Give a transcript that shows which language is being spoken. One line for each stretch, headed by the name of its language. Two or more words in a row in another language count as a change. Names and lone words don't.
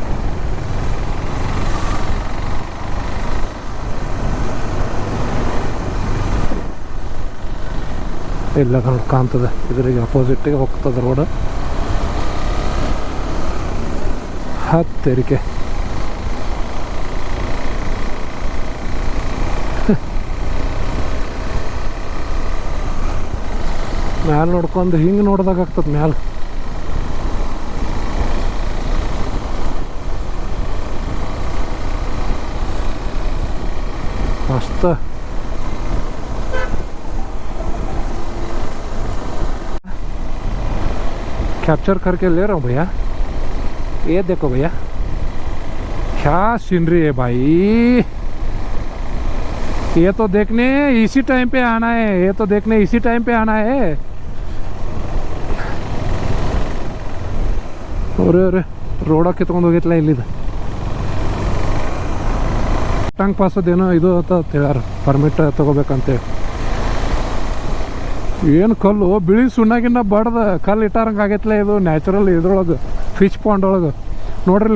Kannada: ಇಲ್ಲ ಕಾಣ್ತದೆ, ಇದ್ರಿಗೆ ಅಪೋಸಿಟ್ಟಿಗೆ ಹೋಗ್ತದೆ ರೋಡ್. ಹತ್ತರಿಕೆ ಮ್ಯಾಲೆ ನೋಡ್ಕೊಂಡು ಹಿಂಗೆ ನೋಡ್ದಾಗ ಆಗ್ತದೆ ಮ್ಯಾಲೆ.
Hindi: मस्त. कैप्चर करके ले रहा हूँ भैया. ये देखो भैया क्या सीनरी है भाई. ये तो देखने इसी टाइम पे आना है. ये तो देखने इसी टाइम पे आना है. अरे अरे
Kannada: ರೋಡ ಕಿತ್ಕೊಂಡು ಹೋಗಿತ್ತಲ್ಲ ಇಲ್ಲಿದೆ. ಟಂಗ್ ಪಾಸದೇನೋ ಇದು ಅಂತ ಹೇಳ್ಯಾರ, ಪರ್ಮಿಟ್ ತೊಗೋಬೇಕಂತೇಳಿ. ಏನು ಕಲ್ಲು ಬಿಳಿ ಸುಣ್ಣಾಗಿನ್ನ ಬಡ್ದ ಕಲ್ಲು ಇಟ್ಟಾರಂಗೆ ಆಗೈತಲ್ಲ. ಇದು ನ್ಯಾಚುರಲ್ ಇದ್ರೊಳಗೆ
English: fish pond
Kannada: ಒಳಗೆ ನೋಡ್ರಿ.